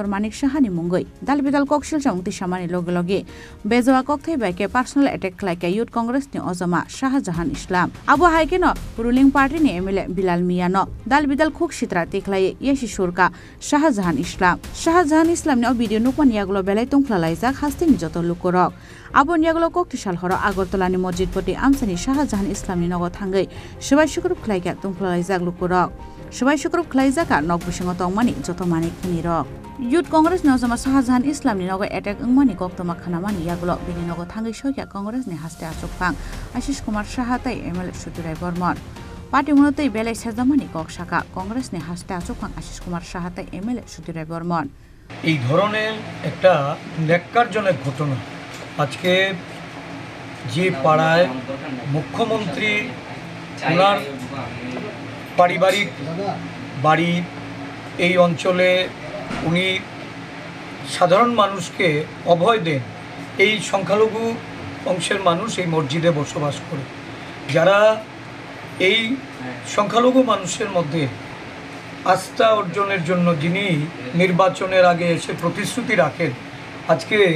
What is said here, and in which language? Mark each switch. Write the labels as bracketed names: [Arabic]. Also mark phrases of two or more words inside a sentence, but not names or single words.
[Kok Borok] Manik Shahani mungoi dalbidal kokshil chamukti samani loge bezoa kokthai baike [English] personal attack [Kok Borok] like Youth Congress ni Ozama Shahjahan Islam abo haike no [English] ruling party [Kok Borok] ni MLA Bilal Mia no dalbidal khuk sitra tiklai yeshi surka Shahjahan Islam ni video nukman yagulo belai tungflalaijak hastin joto lukurok abo yagulo koktisal horo Agartala ni masjid poti amsani Shahjahan Islam ni nogo thangai subai shukruk khlaika tungflalaijak lukurok Subai syukur khlaijaka nok busingo tongmani joto manik khani rok Youth Congress ni Ozama Shahjahan Islam ni nogo attack ngmani koktoma khanamani yagulo bini nogo thangai soya Congress ni haste achokphang Ashish Kumar Shahate MLA Sudeep Rai Burman Party munotei belai sejamani kok shaka Congress ni haste achokphang Ashish Kumar Shahate MLA Sudeep Rai Burman [Bangla] এই ধরনের একটা ন্যাক্কারজনক ঘটনা আজকে যে পাড়ায় মুখ্যমন্ত্রী ওনার পারিবারিক বাড়ি এই অঞ্চলে উনি সাধারণ মানুষকে অভয় দেন এই সংখ্যালঘু অংশের মানুষ এই মসজিদে বসবাস করে যারা এই সংখ্যালঘু মানুষের মধ্যে আস্থা অর্জনের জন্য যিনি নির্বাচনের আগে এসে প্রতিশ্রুতি রাখেন আজকে